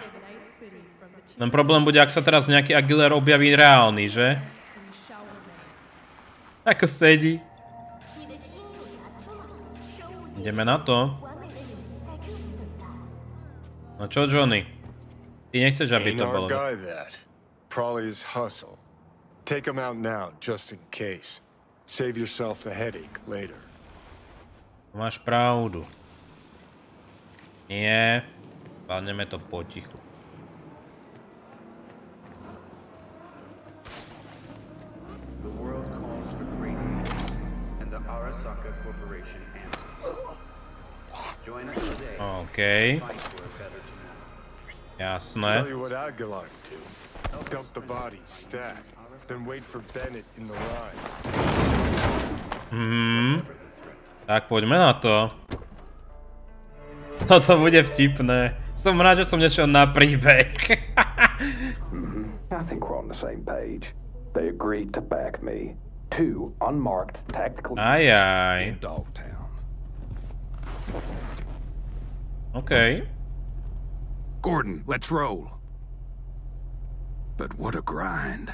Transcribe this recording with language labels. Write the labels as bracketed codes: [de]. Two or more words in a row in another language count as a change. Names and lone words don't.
[sk] Len problém bude, ak sa teraz nejaký Aguilera objaví reálny, že? Ako sedí. Ideme na to. No čo, Johnny? Ty nechceš, aby to bolo. [en] Probably his hustle. Take him out now, just in case. Save yourself the headache later. [sk] Máš pravdu. Nie. Zvládneme to potichu. [en] The world calls for great leaders, and the Arasaka Corporation answers. Join us today. [sk] Okay. Jasné. [en] Tell you what Aguilar do. Dump the body, stack, then wait for Bennett in the line. [sk] Tak poďme na to. Toto bude vtipné. Som rád, že som nešiel na príbeh. [en] I think we're on the same page. They agreed to back me. 2 unmarked tactical units in Dogtown. Okay. Gordon, let's roll. But what a grind.